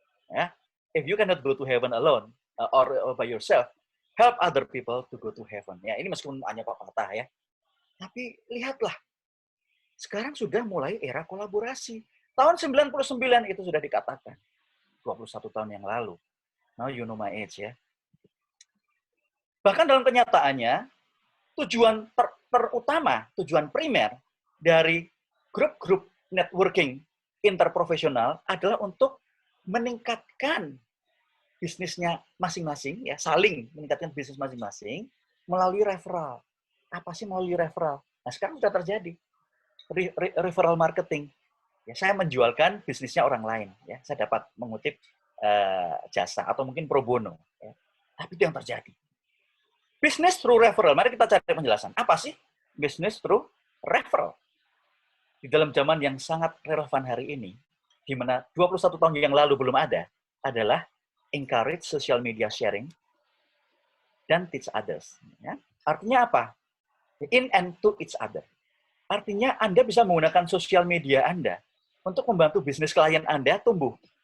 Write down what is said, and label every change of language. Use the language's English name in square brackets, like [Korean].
[English] Ya, if you cannot go to heaven alone or by yourself, help other people to go to heaven. [Indonesian] Ya, ini meskipun hanya pepatah ya. Tapi lihatlah, sekarang sudah mulai era kolaborasi. Tahun 99 itu sudah dikatakan. 21 tahun yang lalu. [English] Now you know my age [Indonesian] ya. Bahkan dalam kenyataannya, tujuan terutama, tujuan primer dari grup-grup networking interprofesional adalah untuk meningkatkan bisnisnya masing-masing, ya, saling meningkatkan bisnis masing-masing melalui referral. Apa sih melalui referral? Nah, sekarang sudah terjadi referral marketing. Ya, saya menjualkan bisnisnya orang lain. Ya, saya dapat mengutip jasa atau mungkin pro bono. Ya. Tapi itu yang terjadi. [English] Business through referral. [Indonesian] Mari kita cari penjelasan. Apa sih [English] business through referral? [Indonesian] Di dalam zaman yang sangat relevan hari ini, di mana 21 tahun yang lalu belum ada, adalah [English] encourage social media sharing [Indonesian] dan [English] teach others. [Indonesian] Ya. Artinya apa? [English] In and to each other. [Indonesian] Artinya Anda bisa menggunakan sosial media Anda untuk membantu bisnis klien Anda tumbuh.